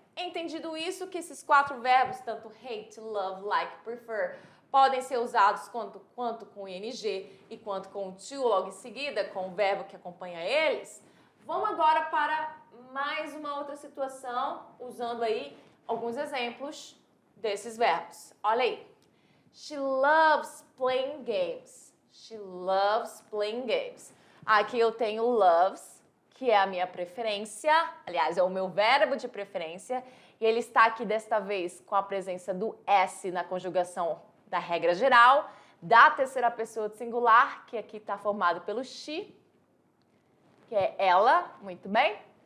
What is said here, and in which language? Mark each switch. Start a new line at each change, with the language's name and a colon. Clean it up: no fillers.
Portuguese: Entendido isso, que esses 4 verbos, tanto hate, love, like, prefer, podem ser usados quanto com ing e quanto com o to logo em seguida, com o verbo que acompanha eles. Vamos agora para mais uma outra situação, usando aí alguns exemplos desses verbos. Olha aí.
English: She loves playing games. She loves playing games.
Portuguese: Aqui eu tenho loves, que é a minha preferência. Aliás, é o meu verbo de preferência. E ele está aqui desta vez com a presença do S na conjugação da regra geral, da terceira pessoa de singular, que aqui está formado pelo she, que é ela, muito bem.